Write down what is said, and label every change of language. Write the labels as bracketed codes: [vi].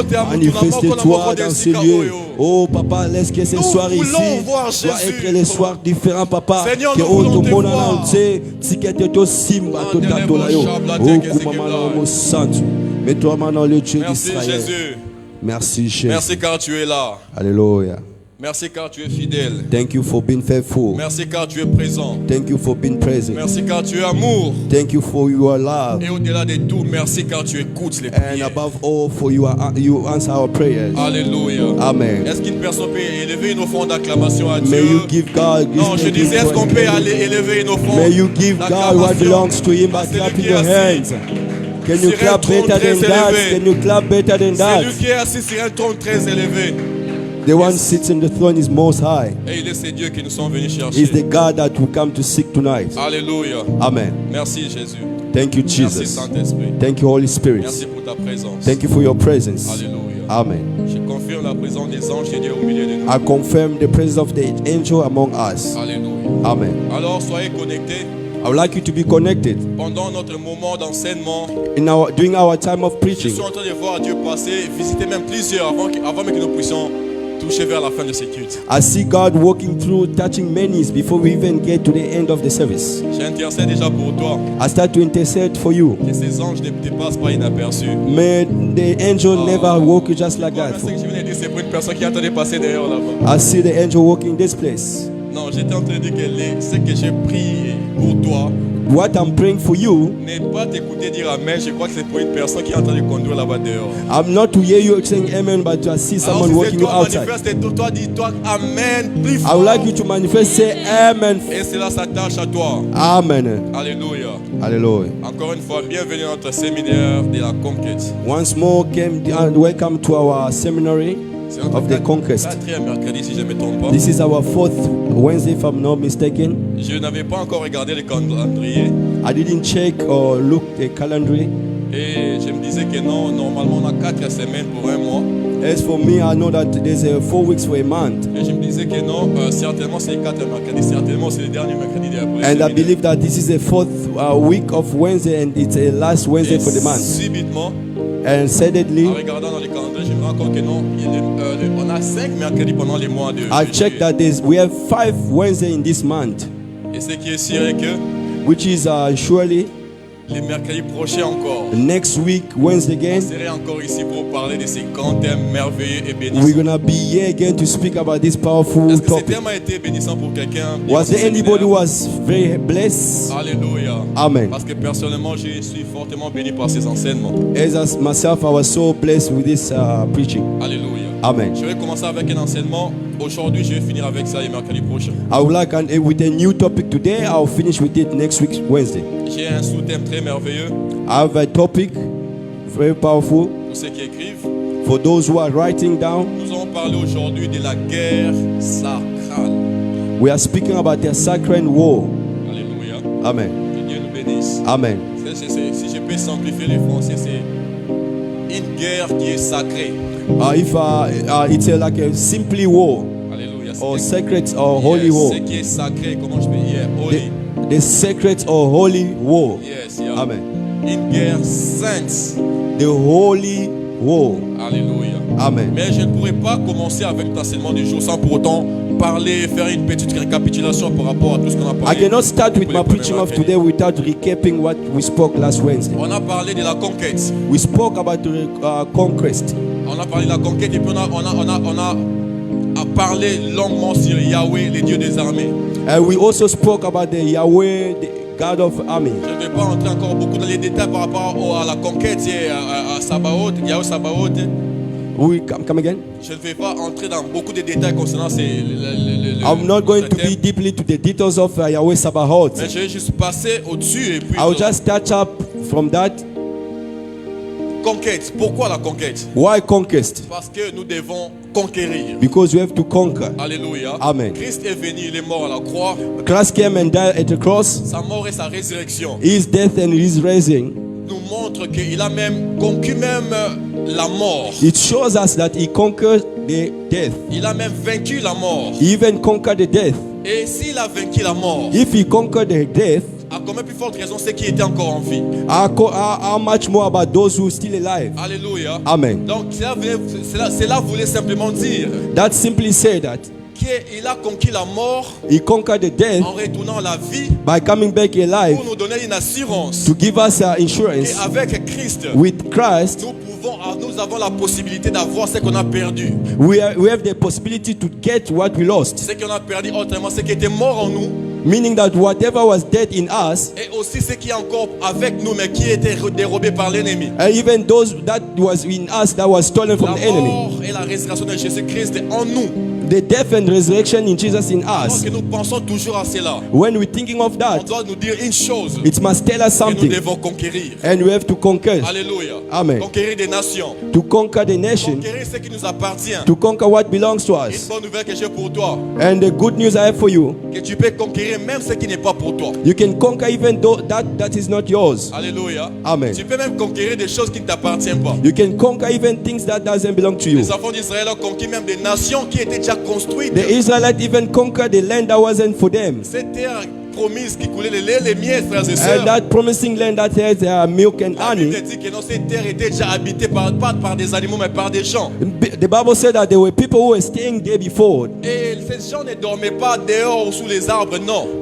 [fr] Manifeste-toi dans ces lieux. Oh, papa, laisse que ce soir ici soit être les soirs différents, papa. Que tout le monde en entier, si que tu es simba, tu es oh, comment santo. Mets-toi maintenant le Dieu d'Israël. Merci, Jésus. Merci car tu es là. Alléluia. Merci car tu es fidèle. [en] Thank you for being faithful. [fr] Merci car tu es présent. [en] Thank you for being present. [fr] Merci car tu es amour. [en] Thank you for your love. [fr] Et au-delà de tout, merci car tu écoutes les prières. [en] And above all, for you answer our prayers. [fr] Alléluia. Amen. Est-ce qu'une personne peut élever une offrande d'acclamation à Dieu? [en] May you give God. [fr] Non, je disais, est-ce qu'on peut aller élever une offrande? [en] May you give God what belongs to Him by clapping your hands. Can you clap better than that? Can you clap better than that? [fr] Celui qui est assis sur un trône très élevé. [en] The one sits in the throne is most high. [fr] Et il est ce Dieu que nous sommes venus chercher. [en] Is the God that we come to seek tonight. [fr] Alléluia. Amen. Merci Jésus. [en] Thank you Jesus. [fr] Merci Saint-Esprit. [en] Thank you Holy Spirit. [fr] Merci pour ta présence. [en] Thank you for your presence. [fr] Alléluia. Amen. Je confirme la présence des anges de Dieu au milieu de nous. [en] I confirm the presence of the angel among us. [fr] Alléluia. Amen. Alors soyez connectés. [en] I would like you to be connected. [fr] Pendant notre moment d'enseignement, [en] during our time of [fr] je [en] preaching. [fr] suis en train de voir Dieu passer, visiter même plusieurs avant que nous puissions toucher vers la fin de ce culte. [en] I see God walking through, touching many before we even get to the end of the service. [fr] J'intercède déjà pour toi. [en] I start to intercede for you. [fr] Que ces anges ne te passent pas inaperçus. [en] May the angel never walk just like that. [fr] Ce que je viens de dire, c'est pour une personne qui est en train de passer derrière là-bas. [en] I see the angel walking this place. [fr] Non, j'étais en train de dire que ce que j'ai prié pour toi, [en] what I'm praying for you, [fr] n'est pas t'écouter dire amen. Je crois que c'est pour une personne qui est en train de conduire là-bas dehors. [en] I'm not to hear you saying amen, but to see someone walking you outside. [fr] Toi, dis-toi amen plus fort. [en] I would like you to manifest, say amen. [fr] Et cela s'attache à toi. Amen. Alléluia. [en] Hallelujah. [fr] Encore une fois, bienvenue à notre séminaire de la conquête. [en] Once more, welcome to our seminary of the conquest. [fr] Mercredi, si je ne me trompe pas. [en] This is our 4th Wednesday, if I'm not mistaken. [fr] Je n'avais pas encore regardé le calendrier. [en] I didn't check or look the calendar. [fr] Et je me disais que non, normalement on a 4 semaines pour un mois. [en] As for me, I know that there's 4 weeks for a month. [fr] Et je me disais que non, certainement c'est 4 mercredis, certainement c'est le dernier mercredi de la [en] And I believe that this is the 4th week of Wednesday and it's the last Wednesday for the month. [fr] Subitement, [en] and suddenly, [fr] en regardant dans le calendrier, je me rends compte que non, on a 5 mercredis pendant les mois de [en] I checked that we have 5 Wednesdays in this month. [fr] Et ce qui est sûr est que [en] which is surely [fr] les mercredis prochains encore. [en] Next week, Wednesday again. [fr] On serait encore ici pour parler de ces grands thèmes merveilleux et bénissants. [en] We're gonna be here again to speak about this powerful [fr] Est-ce que [en] topic. [fr] ce thème a été bénissant pour quelqu'un? [en] Was there anybody who was very blessed? [fr] Alléluia. Amen. Parce que personnellement, je suis fortement béni par ces enseignements. [en] As myself, I was so blessed with this preaching. [fr] Alléluia. Amen. Je vais commencer avec un enseignement. Aujourd'hui, je vais finir avec ça le mercredi prochain. [en] I would like with a new topic today. I'll finish with it next week, Wednesday. [fr] J'ai un sous-thème très merveilleux. [en] I have a topic very powerful. [fr] Pour ceux qui écrivent. [en] For those who are writing down. [fr] Nous allons parler aujourd'hui de la guerre sacrale. [en] We are speaking about the sacred war. [fr] Alléluia. Amen. Que Dieu nous bénisse. Amen. Si je peux simplifier les français, c'est une guerre qui est sacrée. [en] It's like a simply war. [fr] Alléluia. [en] or sacred or holy war. [fr] Ce qui est sacré, comment je peux dire? [en] Holy. The sacred or holy war. Yes, yeah. Amen. [fr] Une guerre sainte. [en] The holy war. [fr] Alléluia. Amen. Mais je ne pourrais pas commencer avec l'enseignement du jour sans pour autant parler, faire une petite récapitulation par rapport à tout ce qu'on a [en] I [fr] parlé. [en] cannot start with my preaching of today without recapping what we spoke last Wednesday. [fr] On a parlé de la conquête. [en] We spoke about the conquest. [fr] On a parlé de la conquête et puis on a parlé longuement sur Yahweh, le Dieu des armées. [en] And we also spoke about the Yahweh, the God of army. [fr] Je ne vais pas entrer encore beaucoup dans les détails par rapport à la conquête et à Sabaoth, Yahweh Sabaoth. [en] We come again. [fr] Je ne vais pas entrer dans beaucoup de détails concernant [en] I'm not going to be deeply to the details of Yahweh Sabaoth. [fr] Mais je vais juste passer au-dessus et puis [en] I'll just touch up from that. [fr] Conquête. Pourquoi la conquête? [en] Why conquest? [fr] Parce que nous devons conquérir. [en] Because we have to conquer. [fr] Alléluia. Amen. Christ est venu, il est mort à la croix. [en] Christ came and died at the cross. [fr] Sa mort et sa résurrection [en] His death and his rising. [fr] nous montrent qu'il a même conquis même la mort. [en] It shows us that he conquered the death. [fr] Il a même vaincu la mort. [en] He even conquered the death. [fr] Et s'il a vaincu la mort, [en] If he conquered the death, [fr] à combien plus forte raison c'est qui était encore en vie? [en] how much more about those who are still alive? [fr] Alléluia. Amen. Donc cela voulait simplement dire [en] That simply say that [fr] qu'il a conquis la mort [en] he conquered the death [fr] en retournant à la vie [en] by coming back alive [fr] pour nous donner une assurance [en] to give us insurance. [fr] qu'avec Christ, [en] With Christ, [fr] nous avons la possibilité d'avoir ce qu'on a perdu. [en] we have the possibility to get what we lost. [fr] Ce qu'on a perdu, autrement, ce qui était mort en nous, [en] Meaning that whatever was dead in us, [fr] et aussi ce qui est encore avec nous, mais qui était dérobé par l'ennemi. [en] and even those that was in us that was stolen from the enemy. [fr] mort et la résurrection de Jésus-Christ en nous. [en] The death and resurrection in Jesus in [fr] Alors [en] us. [fr] que nous pensons toujours à cela, [en] When we're thinking of [fr] on [en] that, [fr] doit nous dire une chose, [en] it must tell us [fr] que nous [en] something. [fr] devons conquérir. [en] And we have to conquer. [fr] Alléluia. Amen. Conquérir des nations. [en] To conquer the nation. [fr] Conquérir ce qui nous appartient. [en] To conquer what belongs to [fr] Une [en] us. [fr] bonne nouvelle que j'ai pour toi, [en] And the good news I have for you, [fr] que tu peux conquérir même ce qui n'est pas pour toi. [en] you can conquer even though that is not yours. [fr] Alléluia. Amen. Tu peux même conquérir des choses qui ne t'appartiennent pas. [en] You can conquer even things that doesn't belong to you. [fr] Les enfants d'Israël ont conquis même des nations qui étaient déjà construites. [en] The Israelites even conquered the land that wasn't for them. [fr] Cette terre promise qui coulait le lait, les miels, frères et sœurs. [en] And that promising land that has milk and [fr] La Bible [en] honey. [fr] dit que non, cette terre était déjà habitée pas par des animaux, mais par des gens. [en] The Bible said that there were people who were staying there before. [fr] Et ces gens ne dormaient pas dehors ou sous les arbres, non.